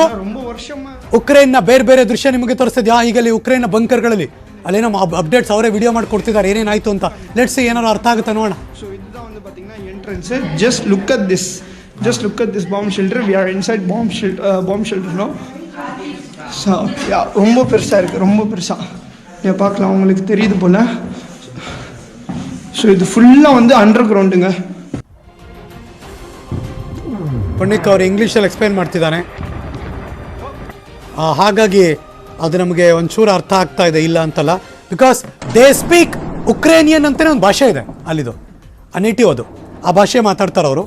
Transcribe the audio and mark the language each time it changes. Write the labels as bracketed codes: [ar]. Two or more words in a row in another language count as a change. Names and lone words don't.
[kn] ಉಕ್ರೇನ್ನ ಬೇರೆ ಬೇರೆ ದೃಶ್ಯ ನಿಮಗೆ ತೋರಿಸ್ತಿದ್ಯಾ. ಈಗಲ್ಲಿ ಉಕ್ರೇನ್ನ ಬಂಕರ್ಗಳಲ್ಲಿ ಅಲ್ಲೇನೋ ಅಪ್ಡೇಟ್ಸ್ ಅವರೇ ವಿಡಿಯೋ ಮಾಡಿ ಕೊಡ್ತಿದ್ದಾರೆ, ಏನೇನಾಯ್ತು ಅಂತ. [en] let's see, [kn] ಏನಾದ್ರು ಅರ್ಥ ಆಗುತ್ತೆ ನೋಡೋಣ. [en] ಸೊ [ta] இதுதான் வந்து பாத்தீங்கன்னா [en] ಎಂಟ್ರೆನ್ಸ್. just look at this bomb shelter. we are inside bomb shelter no. [ta] ஸோ ரொம்ப பெருசாக இருக்குது, ரொம்ப பெருசாக. நீங்கள் பார்க்கலாம், உங்களுக்கு தெரியுது போல். ஸோ இது ஃபுல்லாக வந்து அண்டர் கிரவுண்டுங்க. [kn] ಪುಣ್ಯಕ್ ಅವರು ಇಂಗ್ಲೀಷಲ್ಲಿ ಎಕ್ಸ್ಪ್ಲೇನ್ ಮಾಡ್ತಿದ್ದಾನೆ, ಹಾಗಾಗಿ ಅದು ನಮಗೆ ಒಂಚೂರು ಅರ್ಥ ಆಗ್ತಾ ಇದೆ, ಇಲ್ಲ ಅಂತಲ್ಲ. [en] because they speak Ukrainian [kn] ಅಂತಲೇ ಒಂದು ಭಾಷೆ ಇದೆ ಅಲ್ಲಿದು, ನೇಟಿವ್ ಅದು. ಆ ಭಾಷೆ ಮಾತಾಡ್ತಾರೆ ಅವರು.